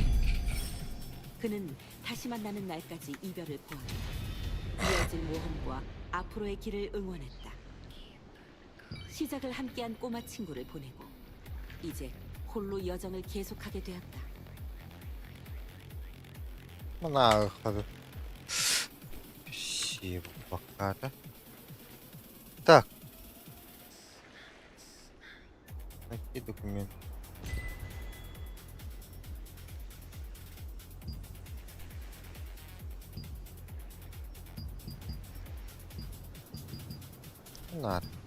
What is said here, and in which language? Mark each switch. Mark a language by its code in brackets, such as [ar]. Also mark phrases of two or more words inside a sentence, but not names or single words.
[ko] 그는 다시 만나는 날까지 이별을 고하고 이어질 모험과 앞으로의 길을 응원했다. 시작을 함께한 꼬마 친구를 보내고 이제 홀로 여정을 계속하게 되었다. [ru] Мына выходы. Спасибо, пока, да? Так. Найти документ. Надо.